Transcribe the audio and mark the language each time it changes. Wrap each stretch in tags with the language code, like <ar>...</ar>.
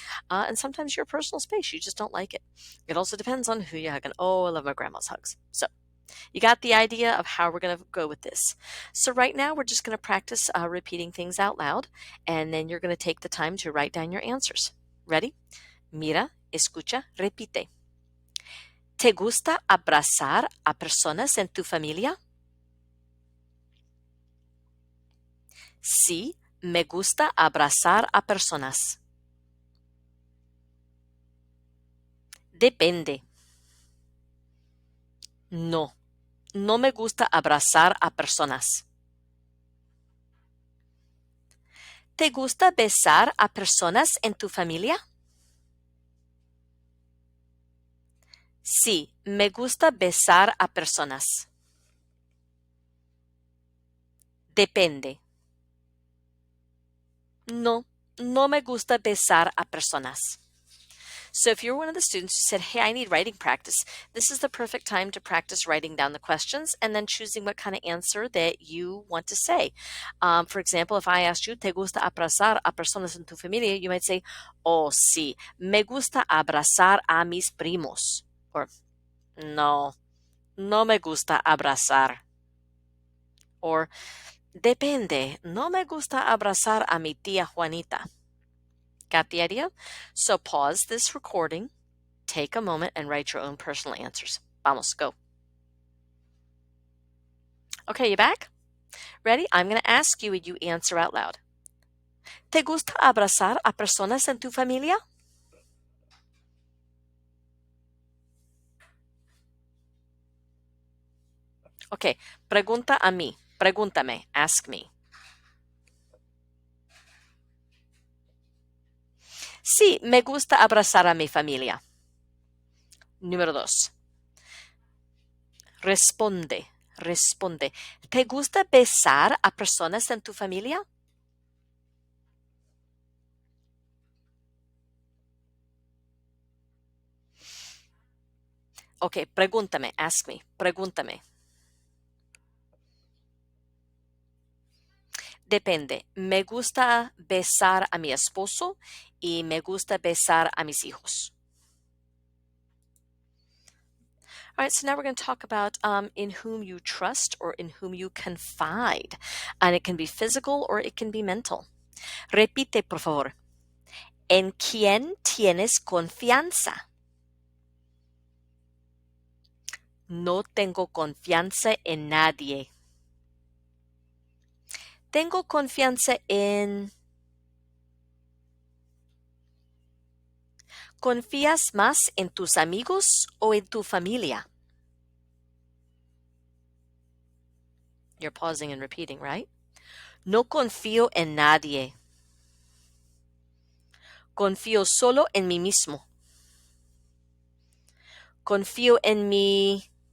<en>And sometimes your personal space, you just don't like it. It also depends on who you're hugging. Oh, I love my grandma's hugs. So you got the idea of how we're going to go with this. So right now we're just going to practice repeating things out loud and then you're going to take the time to write down your answers. Ready?</en> <es>Mira, escucha, repite. ¿Te gusta abrazar a personas en tu familia? Sí, me gusta abrazar a personas. Depende. No, no me gusta abrazar a personas. ¿Te gusta besar a personas en tu familia? Sí, me gusta besar a personas. Depende. No, no me gusta besar a personas.</es> <en>So if you're one of the students who said, hey, I need writing practice, this is the perfect time to practice writing down the questions and then choosing what kind of answer that you want to say. For example, if I asked you,</en> <es>¿te gusta abrazar a personas en tu familia?</es> <en>You might say, oh,</en> <es>sí, me gusta abrazar a mis primos. Or, no, no me gusta abrazar. Or, depende, no me gusta abrazar a mi tía Juanita.</es> <en>Got the idea? So pause this recording, take a moment, and write your own personal answers.</en> <es>Vamos,</es> <en>go. Okay, you back? Ready? I'm going to ask you and you answer out loud.</en> <es>¿Te gusta abrazar a personas en tu familia?</es> <en>Okay,</en> <es>pregunta a mí. Pregúntame.</es> <en>Ask me.</en> <es>Sí, me gusta abrazar a mi familia. Número 2. Responde. ¿Te gusta besar a personas en tu familia?</es> <en>Okay,</en> <es>pregúntame.</es> <en>Ask me.</en> <es>Pregúntame. Depende. Me gusta besar a mi esposo y me gusta besar a mis hijos.</es> <en>All right, so now we're going to talk about in whom you trust or in whom you confide. And it can be physical or it can be mental.</en> <es>Repite, por favor. ¿En quién tienes confianza? No tengo confianza en nadie. Tengo confianza en... ¿Confías más en tus amigos o en tu familia?</es> <en>You're pausing and repeating, right?</en> <es>No confío en nadie. Confío solo en mí mismo. Confío en mí.</es>